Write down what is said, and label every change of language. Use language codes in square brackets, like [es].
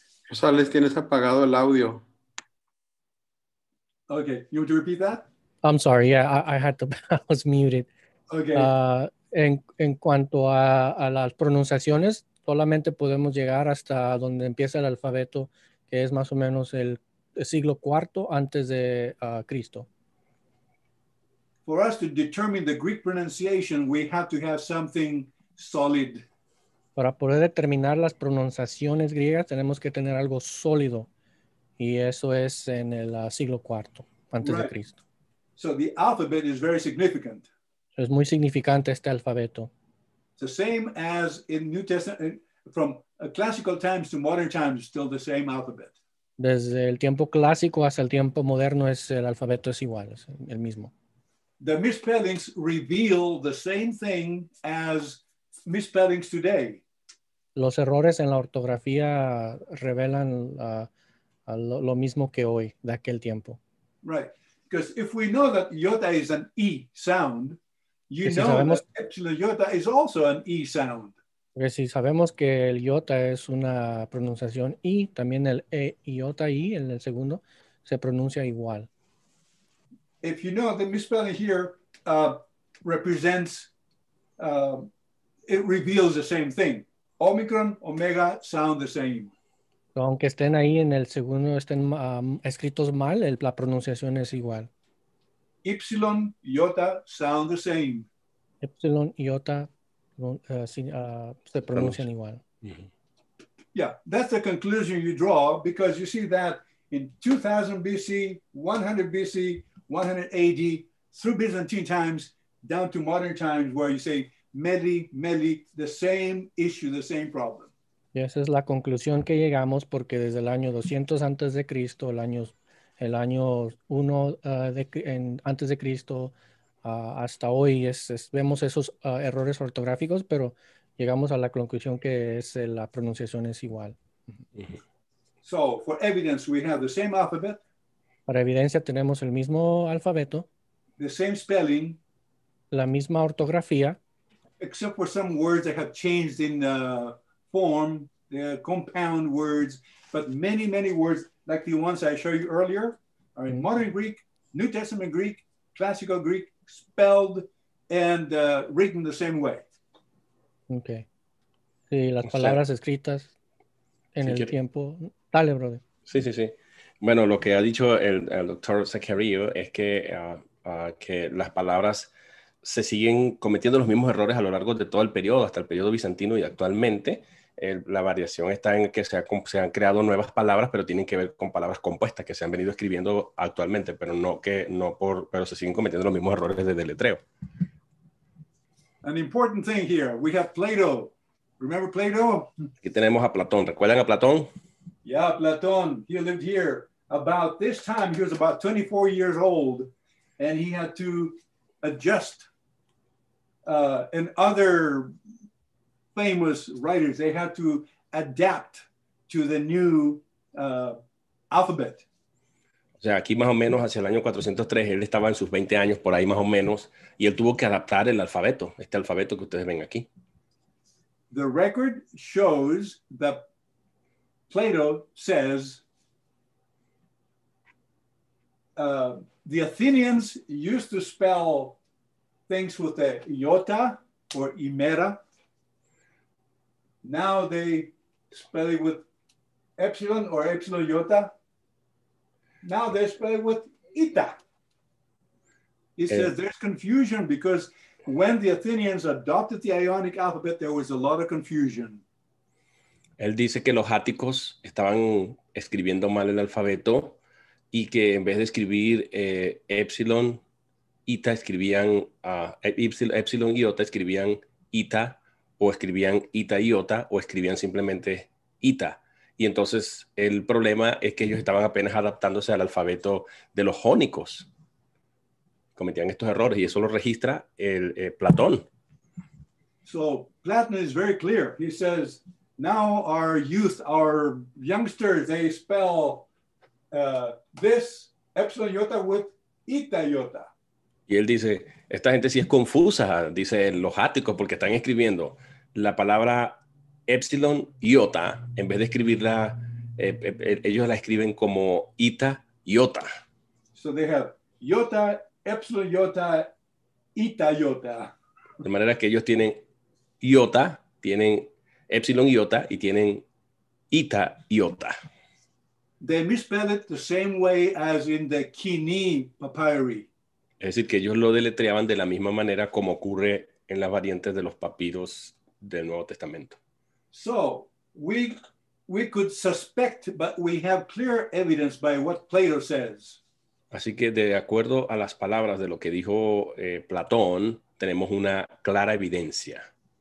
[es] Rosales, tienes apagado el audio. [en] Okay, you want to repeat that? I'm sorry, yeah, I had to, I was muted. Okay. [es] En cuanto a las pronunciaciones, solamente podemos llegar hasta donde empieza el alfabeto, que es más o menos el siglo IV antes de Cristo. [en] For us to determine the Greek pronunciation, we have to have something solid. [es] Para poder determinar las pronunciaciones griegas, tenemos que tener algo sólido, y eso es en el siglo IV antes de Cristo. [en] So the alphabet is very significant. [es] Es muy significante este alfabeto. [en] It's the same as in New Testament, from classical times to modern times, still the same alphabet. [es] Desde el tiempo clásico hasta el tiempo moderno el alfabeto es igual, es el mismo. [en] The misspellings reveal the same thing as misspellings today. [es] Los errores en la ortografía revelan lo mismo que hoy, de aquel tiempo. [en] Right, because if we know that iota is an E sound, you [es] si [en] know [es] sabemos, [en] that epsilon iota is also an E sound. [es] Porque si sabemos que el iota es una pronunciación I, también el iota I, en el segundo, se pronuncia igual. [en] If you know the misspelling here represents, it reveals the same thing. Omicron, omega sound the same. [es] Aunque estén ahí en el segundo, estén escritos mal, la pronunciación es igual. [en] Epsilon, iota sound the same. [es] Epsilon, iota se pronuncian igual. [en] Yeah, that's the conclusion you draw, because you see that in 2000 BC, 100 BC, 100 AD, through Byzantine times, down to modern times, where you say, meli, the same issue, the same problem. [es] Y esa es la conclusión que llegamos, porque desde el año 200 antes de Cristo, el año 1 antes de Cristo, hasta hoy vemos esos errores ortográficos, pero llegamos a la conclusión que la pronunciación es igual. [en] So for evidence, we have the same alphabet. [es] Para evidencia tenemos el mismo alfabeto, [en] the same spelling, [es] la misma ortografía, [en] except for some words that have changed in form, compound words, but many, many words like the ones I showed you earlier are in modern Greek, New Testament Greek, classical Greek, spelled and written the same way. Okay. [es] Sí, las palabras escritas en el tiempo. Dale, brother. Sí. Bueno, lo que ha dicho el doctor Zachariou es que las palabras se siguen cometiendo los mismos errores a lo largo de todo el periodo, hasta el periodo bizantino, y actualmente la variación está en que se han creado nuevas palabras, pero tienen que ver con palabras compuestas que se han venido escribiendo actualmente, pero pero se siguen cometiendo los mismos errores de deletreo. [en] An important thing here, we have Plato. Remember Plato? [es] Aquí tenemos a Platón. ¿Recuerdan a Platón? [en] Yeah, Platón. He lived here. About this time, he was about 24 years old, and he had to adjust. And other famous writers, they had to adapt to the new alphabet. [es] O sea, aquí más o menos hacia el año 403, él estaba en sus 20 años, por ahí más o menos, y él tuvo que adaptar el alfabeto, este alfabeto que ustedes ven aquí. [en] The record shows that Plato says the Athenians used to spell things with the iota or imera. Now they spell it with epsilon or epsilon iota. Now they spell it with ita. He says there's confusion because when the Athenians adopted the Ionic alphabet, there was a lot of confusion. [es] Él dice que los áticos estaban escribiendo mal el alfabeto y que en vez de escribir epsilon, ita, escribían epsilon, iota, escribían ita, o escribían ita, iota, o escribían simplemente ita. Y entonces el problema es que ellos estaban apenas adaptándose al alfabeto de los jónicos. Cometían estos errores y eso lo registra Platón. [en] So Platon is very clear. He says, now our youth, our youngsters, they spell this epsilon iota with ita iota. [es] Y él dice, esta gente sí es confusa, dice los áticos, porque están escribiendo la palabra epsilon iota, en vez de escribirla, ellos la escriben como ita iota. [en] So they have iota, epsilon iota, eta iota. [es] De manera que ellos tienen iota, tienen epsilon iota y tienen eta iota. [en] They misspell it the same way as in the Koiné papyri. [es] Es decir, que ellos lo deletreaban de la misma manera como ocurre en las variantes de los papiros del Nuevo Testamento. [en] So we could suspect, but we have clear evidence by what Plato says. [es] Así que de acuerdo a las palabras de lo que dijo Platón, tenemos una clara evidencia.